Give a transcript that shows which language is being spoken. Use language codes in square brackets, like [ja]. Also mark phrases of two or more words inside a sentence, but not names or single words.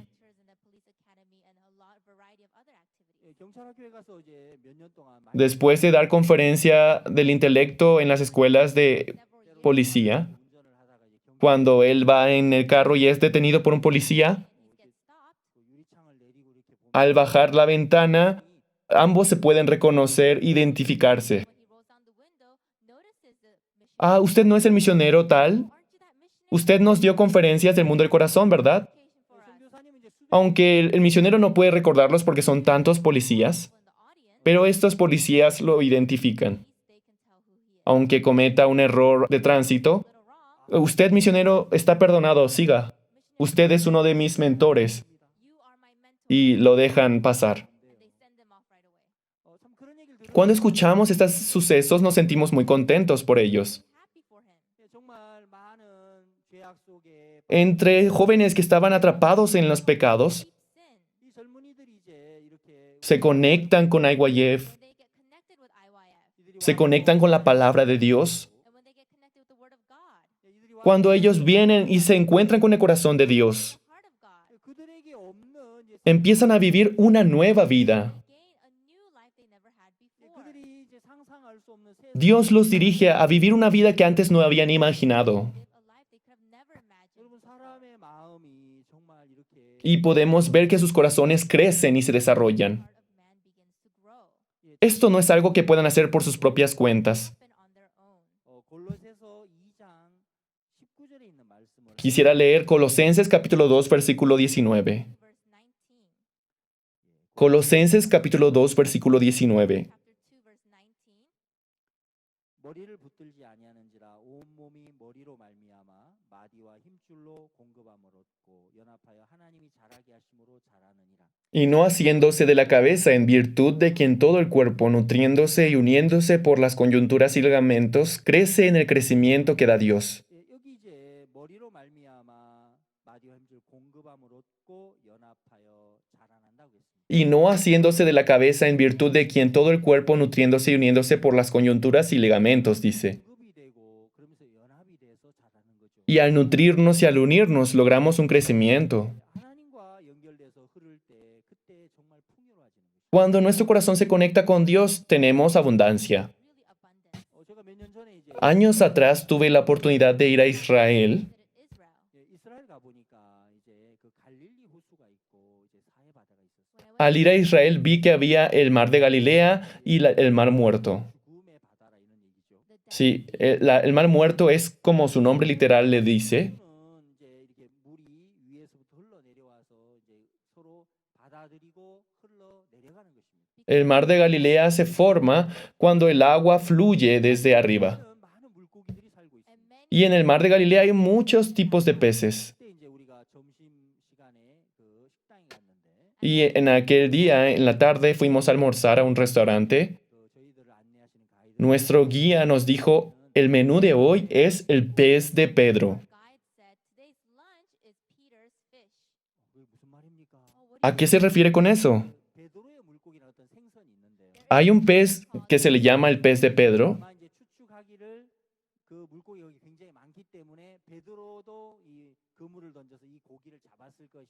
[en] Lectures in the police academy and a lot variety of other activities. [ko] 예, 경찰학교에 가서 이제 몇 년 동안 마인드 [es] Después de dar conferencia del intelecto en las escuelas de policía, [ko] 운전을 하다가 이제 경찰 [es] cuando él va en el carro y es detenido por un policía, [en] Get stopped. [ko] 그 유리창을 내리고 이렇게 보면 [es] al bajar la ventana, ambos se pueden reconocer, identificarse. [en] When he rolls down the window, notices the mission. [es] Ah, usted no es el misionero tal. [en] Aren't you that missionary? [es] Usted nos dio conferencias del mundo del corazón, ¿verdad? [en] Education for us. [ko] 선교사님은 이제 수백 [es] Aunque el misionero no puede recordarlos porque son tantos policías, [en] In the audience, [es] pero estos policías lo identifican. [en] they can tell who he is. [es] Aunque cometa un error de tránsito, [en] Little wrong. [es] usted, misionero, está perdonado, siga. Usted es uno de mis mentores. [en] You are my mentor. [es] Y lo dejan pasar. [en] And they send them off right away. [ko] 참 그런 얘기를 들으면 [es] Cuando escuchamos estos sucesos nos sentimos muy contentos por ellos. [en] Happy for him. [ko] 예, 정말 많은 죄악 속에 [es] Entre jóvenes que estaban atrapados en los pecados, [en] Sin. [ko] 이 젊은이들이 이제 이렇게 [es] se conectan con Aywayev, [en] When they get connected with IYF. [ko] 이들이 [es] se conectan con la palabra de Dios. [en] And when they get connected with the word of God. [ko] 예, 이들이 와서 [es] Cuando ellos vienen y se encuentran con el corazón de Dios, [en] The heart of God. [ko] 예, 그들에게 없는 이제 [es] empiezan a vivir una nueva vida. [en] Gain a new life they never had [ko] 예, [en] before. [ko] 그들이 이제 상상할 수 없는 새 [es] Dios los dirige a vivir una vida que antes no habían imaginado. [en] Live a life they could have never imagined. [ko] 여러분 사람의 마음이 정말 이렇게 [es] Y podemos ver que sus corazones crecen y se desarrollan. [en] The heart of man begins to grow. [es] Esto no es algo que puedan hacer por sus propias cuentas. [en] Happen on their own. [ko] 골로새서 2장 19절에 있는 말씀을 [es] Quisiera leer Colosenses capítulo 2, versículo 19. [en] Verse 19. [es] Colosenses capítulo 2, versículo 19. [en] chapter 2, verse 19. [ko] 머리를 붙들지 아니하는지라 온 몸이 머리로 말미암아 마디와 힘줄로 공급함을 얻고 연합하여 하나님이 자라게 하심으로 자라느니라. [es] Y no haciéndose de la cabeza en virtud de quien todo el cuerpo, nutriéndose y uniéndose por las coyunturas y ligamentos, crece en el crecimiento que da Dios. [ko] 예, 여기 이제 머리로 말미암아 마디와 힘줄 공급함을 얻고 연합하여 자라난다고 했습니다. [es] Y no haciéndose de la cabeza en virtud de quien todo el cuerpo, nutriéndose y uniéndose por las coyunturas y ligamentos, dice. [ko] 공급이 되고 그러면서 연합이 돼서 자라는 거죠. [es] Y al nutrirnos y al unirnos, logramos un crecimiento. [ko] 하나님과 연결돼서 흐를 때 그때 정말 풍요로워지는 거죠. [es] Cuando nuestro corazón se conecta con Dios, tenemos abundancia. [en] Really abundant. [ko] 제가 몇 년 전에 이제 [es] Años atrás tuve la oportunidad de ir a Israel. [en] That in Israel, [ko] 예, 이스라엘 가 보니까 이제 그 갈릴리 호수가 있고 이제 사해 바다가 있었어요. [en] when I went [es] Al ir a Israel vi que había el mar de Galilea y el mar muerto. [ko] 죽음의 바다라 이런 얘기죠. [en] the dead, [es] Sí, el mar muerto es como su nombre literal le dice. [ko] 는 이제 이렇게 물이 위에서부터 흘러 내려와서 이제 서로 받아들이고 흘러 내려가는 것입니다. [es] El mar de Galilea se forma cuando el agua fluye desde arriba. [ko] 많은 물고기들이 살고 [en] and [ko] 있습니다. [en] many [es] Y en el mar de Galilea hay muchos tipos de peces. [ko] 그때 이제 우리가 점심 시간에 그 식당에 갔는데 [es] Y en aquel día, en la tarde, fuimos a almorzar a un restaurante. [ko] 그 저희들을 안내하시는 가이드 [es] Nuestro guía nos dijo, el menú de hoy es el pez de Pedro. [en] guide said today's lunch is Peter's fish. [ko] 그게 무슨 말입니까? [en] What [es] ¿A qué se refiere con eso? [ko] 베드로의 물고기라는 어떤 생선이 있는데요. [es] Hay un pez que se le llama el pez de Pedro. [ko] 아마 이제 추측하기를 그 물고기가 여기 굉장히 많기 때문에 베드로도 이 그물을 던져서 이 고기를 잡았을 것이다.